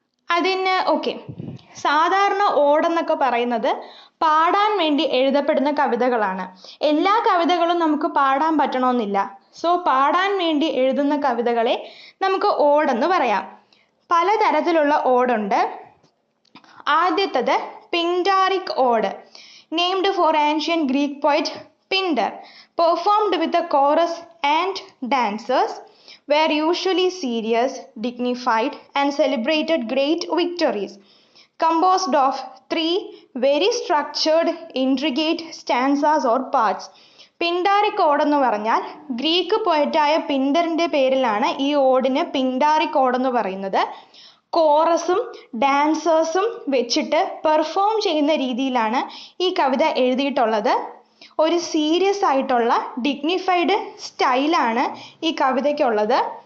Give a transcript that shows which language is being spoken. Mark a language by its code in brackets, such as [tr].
[ml] അതിന് സാധാരണ ഓഡ് എന്നൊക്കെ പറയുന്നത് പാടാൻ വേണ്ടി എഴുതപ്പെടുന്ന കവിതകളാണ്. എല്ലാ കവിതകളും നമുക്ക് പാടാൻ പറ്റണമെന്നില്ല. സോ പാടാൻ വേണ്ടി എഴുതുന്ന കവിതകളെ നമുക്ക് ഓഡ് എന്ന് പറയാം. പലതരത്തിലുള്ള ഓഡുണ്ട്. [en] ആദ്യത്തത് Pindaric ode, named for ancient Greek poet Pindar, performed with a chorus and dancers, were usually serious, dignified and celebrated great victories, composed of 3 very structured, intricate stanzas or parts. [ml] പിൻഡാറിക് odd എന്ന് പറഞ്ഞാൽ Greek പോയറ്റായ പിൻഡറിന്റെ പേരിലാണ് ഈ ഓഡിന് പിൻഡാറിക് odd എന്ന് പറയുന്നത്. കോറസും ഡാൻസേഴ്സും വെച്ചിട്ട് perform ചെയ്യുന്ന രീതിയിലാണ് ഈ കവിത എഴുതിയിട്ടുള്ളത്. ഒരു സീരിയസ് ആയിട്ടുള്ള ഡിഗ്നിഫൈഡ് സ്റ്റൈലാണ് ഈ കവിതയ്ക്കുള്ളത്.